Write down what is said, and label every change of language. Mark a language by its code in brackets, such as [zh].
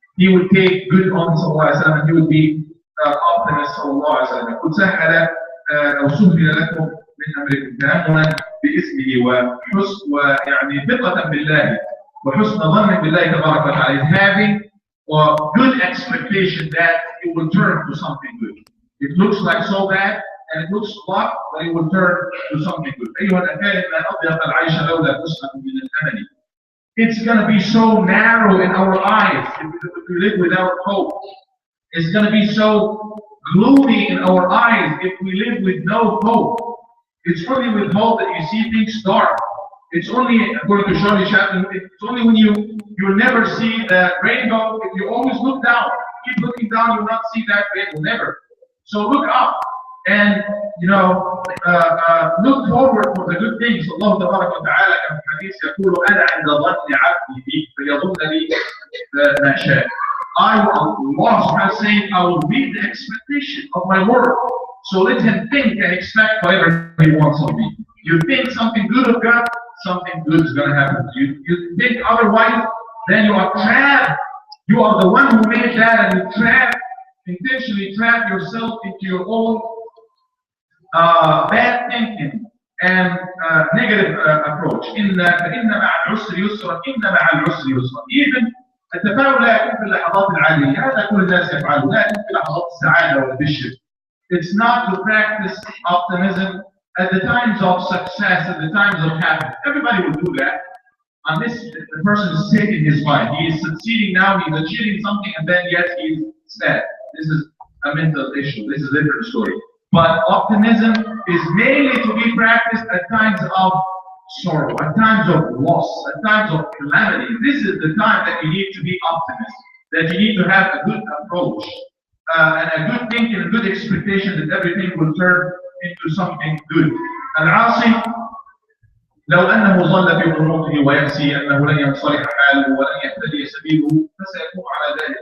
[en] He would take good omens, and he would be optimist, [ar] قد سهل أو سهل لكم من أمركم تأملا باسمه وحسن ويعني ثقة بالله وحسن ظن بالله تبارك وتعالى, [en] having a good expectation that it will turn to something good. It looks like so bad and it looks rough, but it will turn to something good. [ar] أيها الأخوة ما أضيق العيش لولا حسنة من الأمل. [en] It's going to be so narrow in our eyes if we live without hope. It's going to be so gloomy in our eyes if we live with no hope. It's only with hope that you see things dark. It's only, according to Charlie Chaplin, it's only when you'll never see the rainbow. If you always look down, keep looking down, you'll not see that rainbow, never. So look up and look forward for the good things. Allah [ar] تبارك وتعالى كما في الحديث يقول أنا عند ظن عبدي بي فيظن لي ما شاء. [en] Allah is saying, I will meet the expectation of my word. So let him think and expect whatever he wants of me. You think something good of God, something good is going to happen to you. You think otherwise, then you are trapped. You are the one who made that, and you intentionally trap yourself into your own bad thinking and negative approach. [ar] إن مع العسر يسرا إن مع العسر يسرا. [en] Even [ar] التفاؤل لا يكون في اللحظات العادية، هذا كل الناس يفعله، لا يكون في لحظات السعادة والبشر. [en] It's not to practice optimism at the times of success, at the times of happiness. Everybody will do that. And the person is sick in his mind. He is succeeding now, he's achieving something, and then yet he's sad. This is a mental issue. This is a different story. But optimism is mainly to be practiced at times of sorrow, at times of loss, at times of calamity. This is the time that you need to be optimist, that you need to have a good approach, and a good thinking, a good expectation that everything will turn into something good. [ar] العاصي لو أنه ظل في قنوطه ويأسي أنه لن ينصلح حاله ولن يهتدي سبيله فسيكون على ذلك.